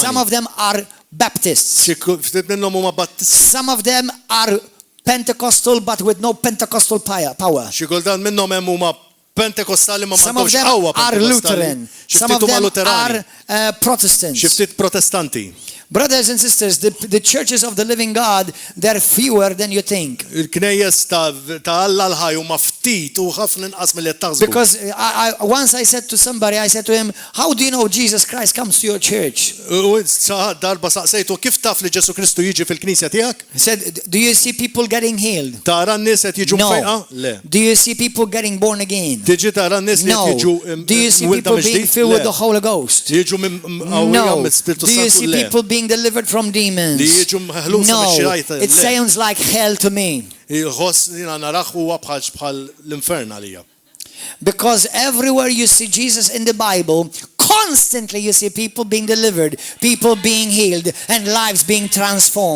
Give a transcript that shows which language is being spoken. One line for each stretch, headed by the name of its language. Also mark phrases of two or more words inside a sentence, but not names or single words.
English: Some of them are Baptists.
Maltese: Xi ftit minnhom huma Battisti.
English: Some of them are Pentecostal but with no Pentecostal power.
Maltese: Xi kultant minnhom hemm huma Pentekostali ma
English: Some of
Maltese: m'għandhomx
English: them
Maltese: qawwa
English: are Lutheran. Some of them are Protestants.
Maltese: Xi ftit Protestanti.
English: Brothers and sisters, the churches of the living God, they're fewer than you think.
Maltese: Il-knejjes ta' Alla l-ħaj huma ftit u ħafna inqas milli qed taħsbu.
English: Because once I said to somebody, I said to him, how do you know Jesus Christ comes to your church?
Maltese: U darba saqsejtu kif taf li Ġesu Kristu jiġi fil-Knisja tiegħek?
English: He said, do you see people getting healed?
Maltese: Tara n-nies qed jiġu mfejqa? Le.
English: Do you see people getting born again?
Maltese: Tiġi tara n-nies li qed jiġu
English: Do you see people being filled with the Holy Ghost?
Maltese: Jiġu
English: No. Do you see people being delivered from demons? No. It sounds like hell to me. Because everywhere you see Jesus in the Bible, constantly you see people being delivered, people being healed, and lives being transformed.